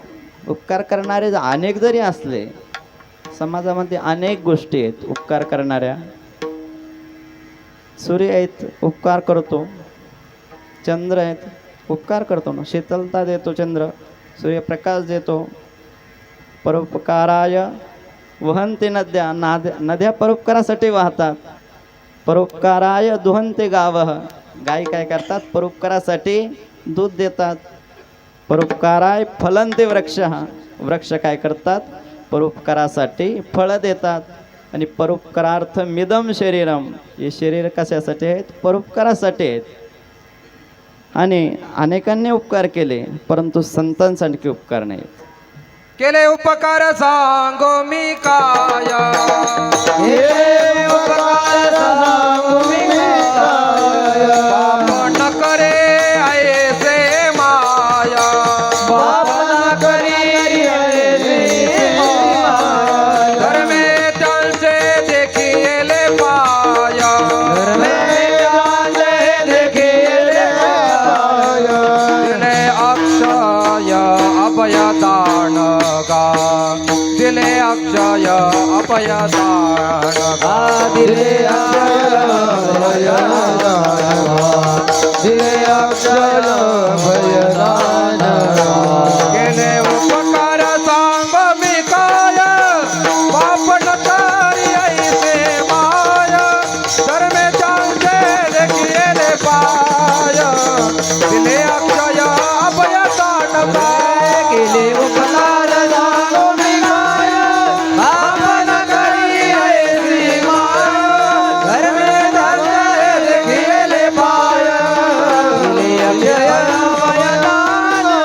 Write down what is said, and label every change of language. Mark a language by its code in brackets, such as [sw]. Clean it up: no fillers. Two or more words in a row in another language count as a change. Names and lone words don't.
[mr] उपकार करणारे अनेक जरी असले, समाजामध्ये अनेक गोष्टी आहेत उपकार करणाऱ्या. सूर्य आहेत, उपकार करतो. चंद्र आहेत, उपकार करतो ना, शीतलता देतो चंद्र, सूर्यप्रकाश देतो. [sa] परोपकाराय वहन्ति नद्या, [mr] नद्या परोपकारासाठी वाहतात. [sa] परोपकाराय दुहन्ति गावः, [mr] गाय काय करतात, परोपकारासाठी दूध देतात. [sa] परोपकाराय फलन्ति वृक्षः, [mr] वृक्ष काय करतात, परोपकारासाठी फळं देतात. [sa] आणि परोपकारार्थ मिदम शरीरम, [mr] हे शरीर कशासाठी आहेत, परोपकारासाठी आहेत. आणि अनेकांनी उपकार केले, परंतु संतांसारखे उपकार नाहीत केले. उपकार सांगो मी काय, हे उपकार सांगू मी काय, बाप न करे ऐसे माया, बाप न करी ऐसी माया, धर्मे त्यांचे देखिले पाया, धर्मे त्यांचे देखिले पाया, दिले अक्षय अभयदान गा, दिले अक्षय अभयदान गा, दिले अक्षय भयदान. केले उपकार सांग मी काय, बाप न करी ऐसे माया, धर्मे त्यांचे देखिले पाय, दिले अक्षय अभयदान गा, केले उपकार सांगू मी काय, बाप न करी ऐसी माया, धर्मे त्यांचे देखिले पाय, दिले अक्षय भयदान.